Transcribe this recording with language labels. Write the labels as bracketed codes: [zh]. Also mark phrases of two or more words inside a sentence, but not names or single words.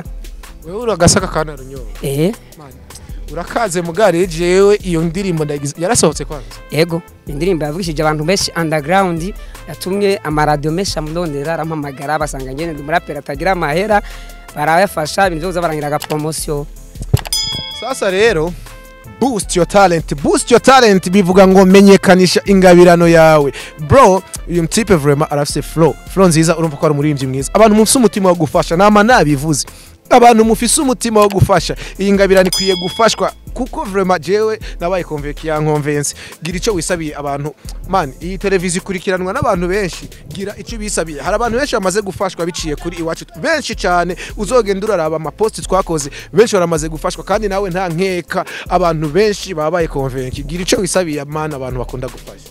[rn] wewe uragasaka kana runyonga man urakaze mugare jewe iyo ndirimbo ndagize yarasohotse kwanza yego indirimbo yavugishije abantu benshi underground yatumye amaradio menshi amundondera arampamagara basanga ngene ndi murapera atagira amahera barayafasha ibintu byo barangira promotion sasa rero [en] boost your talent [rn] bivuga ngo menyekanisha ingabirano yawe bro uyu mtipe vraiment arafise flow nziza urumva ko ari umuririmbyi mwiza abantu mufise umutima wo gufasha nama nabivuze abantu mufise umutima wo gufasha iyi ngabirano ikwiye gufashwa kuko vraiment jewe nabaye convence gira ico wisabiye abantu man iyi televiziyo ikurikiranwa n'abantu benshi gira ico bisabiye hari abantu benshi bamaze gufashwa biciye kuri iwacu benshi cyane uzogenda uraraba amapost twakoze benshi baramaze gufashwa kandi nawe nta nkeka abantu benshi babaye convence gira ico wisabiye man abantu bakunda gufasha